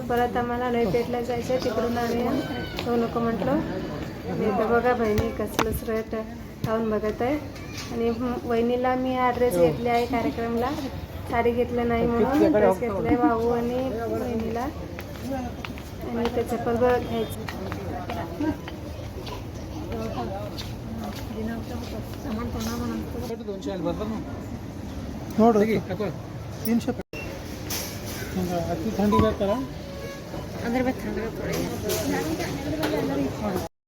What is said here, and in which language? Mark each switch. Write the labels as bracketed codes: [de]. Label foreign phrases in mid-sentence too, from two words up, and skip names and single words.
[mr] परत आम्हाला नवी पेठला जायचं, तिकडून आम्ही तो नको म्हटलो. आणि इथं बघा बहिणी कसलं स्वेट लावून बघत आहे. आणि वहिनीला मी हा ड्रेस घेतले आहे कार्यक्रमला. साडी घेतलं नाही म्हणून ड्रेस घेतला आहे भाऊ आणि बहिणीला. आणि इथं चप्पल घ्यायचं. [kn] ನೋಡ್ರಿ 300 ಅತಿ ಥಂಡಿ ಬೇಕಲ್ಲ [hi] अंदर में ठंड